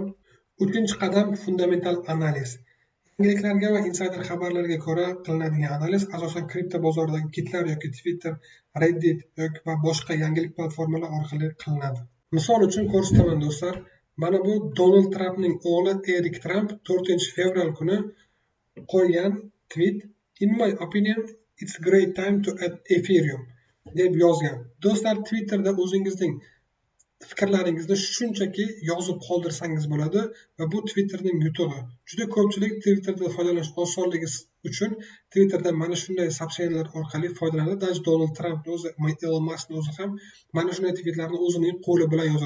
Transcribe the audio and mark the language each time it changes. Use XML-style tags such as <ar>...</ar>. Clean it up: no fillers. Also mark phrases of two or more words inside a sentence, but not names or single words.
<uz>3-qadam fundamental analiz. Yangiliklarga va insider xabarlarga ko'ra qilinadigan analiz asosan kripto bozoridagi kitlar yoki Twitter, Reddit yoki va boshqa yangilik platformalar orqali qilinadi. Misol uchun ko'rsataman do'stlar. Mana bu Donald Trampning o'g'li Erik Tramp 4-fevral kuni qo'ygan tweet.</uz> <en>In my opinion, it's a great time to add Ethereum</en> <uz>deb yozgan. Do'stlar, Twitterda o'zingizning fikrlaringizni shunchaki yozib qoldirsangiz bo'ladi va bu Twitterning yutug'i. Juda ko'pchilik Twitterda foydalanish osonligi uchun Twitterda mana shunday soобщениялар orqali foydalanadi. Даже Donald Trump o'zi, Elon Musk o'zi ham mana shunday tweetlarni o'zining qo'li bilan yozadi.</uz>